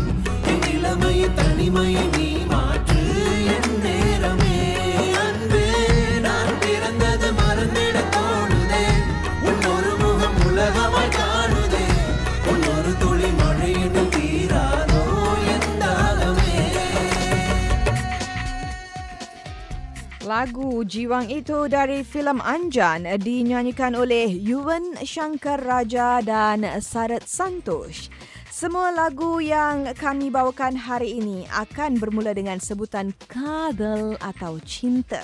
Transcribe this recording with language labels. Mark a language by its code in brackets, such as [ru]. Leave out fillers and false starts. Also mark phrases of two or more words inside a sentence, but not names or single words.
[ta] என் இளமையை தனிமையை நீ மாற்று என் நேரமே. அன்பே நான் பிறந்தது மறந்திட தோணுதே. உன் ஒரு முகம் உலகமாய் காணுதே. உன் ஒரு துளி மழையின் தீராதோ என் தாகமே. [ms] Lagu Jiwang itu dari filem Anjan dinyanyikan oleh Yuvan Shankar Raja dan Sarat Santosh. Semua lagu yang kami bawakan hari ini akan bermula dengan sebutan kadal atau cinta.